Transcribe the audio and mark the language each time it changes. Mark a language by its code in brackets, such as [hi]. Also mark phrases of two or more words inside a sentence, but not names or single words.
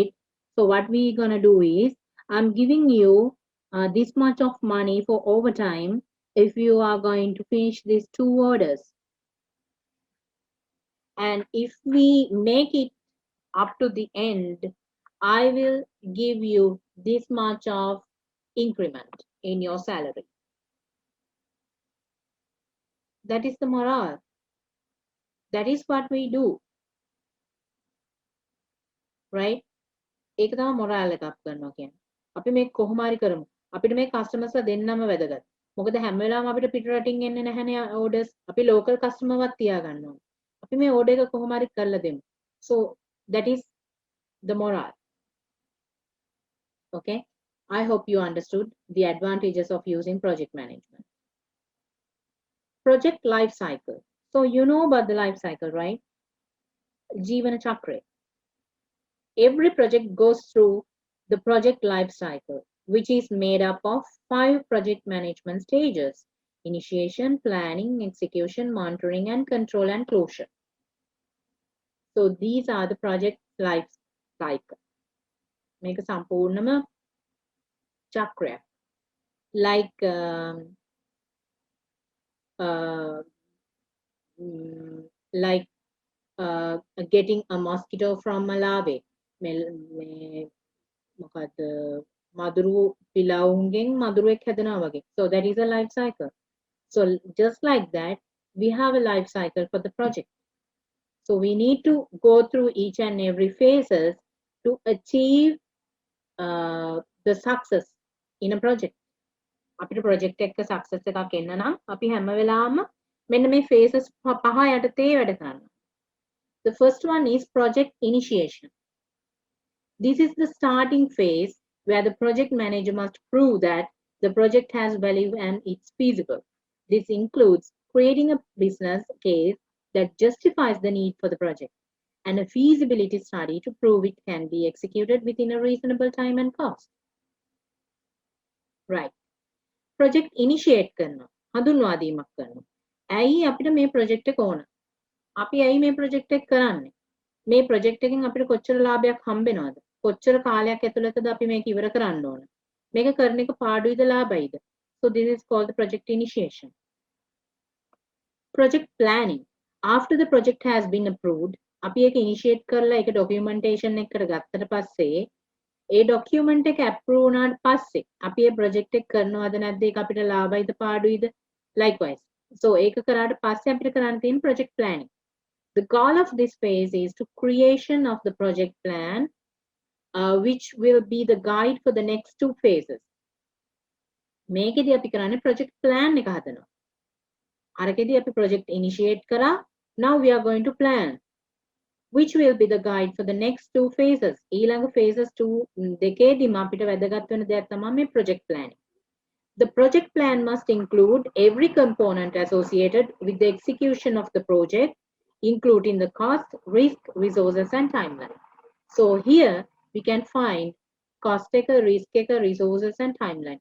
[en] So what we gonna do is I'm giving you this much of money for overtime if you are going to finish these two orders, and if we make it up to the end, I will give you this much of increment in your salary. That is the morale. That is what we do, right? ඒක තමයි මොරාල් එකක් කරනවා කියන්නේ. අපි මේක කොහොම හරි කරමු. අපිට මේ කස්ටමර්ස්ලා දෙන්නම වැදගත්. මොකද හැම වෙලාවෙම අපිට පිට රටින් එන්නේ නැහැනේ orders. අපි local customer වත් තියාගන්න ඕනේ. අපි මේ order එක කොහොම හරි කරලා දෙමු. So that is the morale. Okay? I hope you understood the advantages of using project management. Project life cycle. So you know about the life cycle, right? [si] ජීවන චක්‍ර. [en] Every project goes through the project life cycle, which is made up of 5 project management stages: initiation, planning, execution, monitoring, and control and closure. So these are the project life cycle. Make a [si] සම්පූර්ණම චක්‍රය. [en] Like getting a mosquito from Malawi. [si] මොකද්ද මදුරු පිලවුන්ගෙන් මදුරුවෙක් හැදෙනවා වගේ. [en] So that is a life cycle. So just like that, we have a life cycle for the project. So we need to go through each and every phases to achieve the success in a project. [si] අපිට project එකක success එකක් එන්න නම් අපි හැම වෙලාවම මෙන්න මේ phases පහ යටතේ වැඩ කරන්න. [en] The first one is project initiation. This is the starting phase where the project manager must prove that the project has value and it's feasible. This includes creating a business case that justifies the need for the project and a feasibility study to prove it can be executed within a reasonable time and cost. Right. Project initiate කරනවා. [si] හඳුන්වා දීමක් කරනවා. ඇයි අපිට මේ project එක ඕන? අපි ඇයි මේ project එක කරන්නේ? මේ project එකෙන් අපිට කොච්චර ලාභයක් හම්බෙනවද? කොච්චර කාලයක් ඇතුළතද අපි මේක ඉවර කරන්න ඕන? මේක කරන එක පාඩුයිද ලාභයිද? [en] So this is called the project initiation. Project planning. After the project has been approved, [si] අපි ඒක initiate කරලා ඒක documentation එකකට ගත්තට පස්සේ ඒ document එක approve වුණාට පස්සේ අපි ඒ project එක කරනවද නැද්ද ඒක අපිට ලාභයිද පාඩුයිද? [en] Likewise. So [si] ඒක කරාට පස්සේ අපිට කරන්න තියෙන [en] project planning. The goal of this phase is to creation of the project plan, which will be the guide for the next two phases. [si] මේකෙදී අපි කරන්නේ [en] project plan [si] එක හදනවා. අරකෙදී අපි [en] project initiate [si] කරා. [en] Now we are going to plan, which will be the guide for the next two phases. [si] ඊළඟ phases 2 දෙකේදීම අපිට වැදගත් වෙන දෙයක් තමයි මේ project planning. [en] The project plan must include every component associated with the execution of the project, including the cost, risk, resources, and timeline. So here we can find cost taker, risk taker, resources, and timeline.